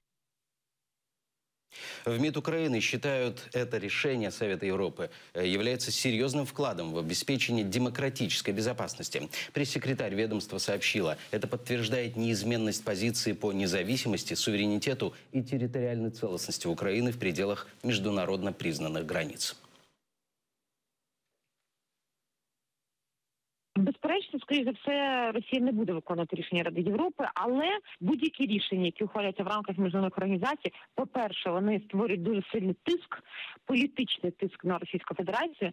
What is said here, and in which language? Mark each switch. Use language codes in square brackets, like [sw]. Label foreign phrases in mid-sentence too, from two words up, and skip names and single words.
[ru] В МИД Украины считают, это решение Совета Европы является серьезным вкладом в обеспечение демократической безопасности. Пресс-секретарь ведомства сообщила, это подтверждает неизменность позиции по независимости, суверенитету и территориальной целостности Украины в пределах международно признанных границ. [uk] Безперечно, скоріш за все, Росія не буде виконувати рішення Ради Європи, але будь-які рішення, які ухвалюються в рамках міжнародних організацій, по-перше, вони створюють дуже сильний тиск, політичний тиск на Російську Федерацію.